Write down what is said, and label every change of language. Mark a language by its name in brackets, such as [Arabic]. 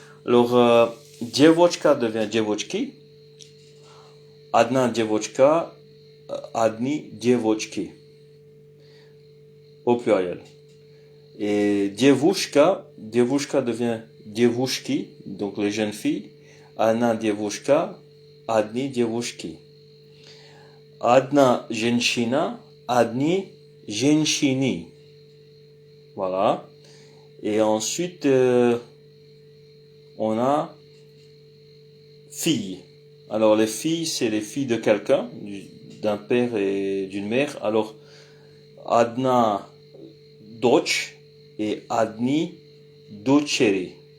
[French] Alors девочка devient девочки, [Russian] одна девочка, одни девочки, [French] au pluriel. Et девушка devient девушки, donc les jeunes filles, [Russian] одна девушка, одни девушки. Одна женщина, одни женщины. [French] Voilà. Et ensuite, on a filles. Alors les filles, c'est les filles de quelqu'un, d'un père et d'une mère. [Russian] Alors, одна дочь et одни дочери.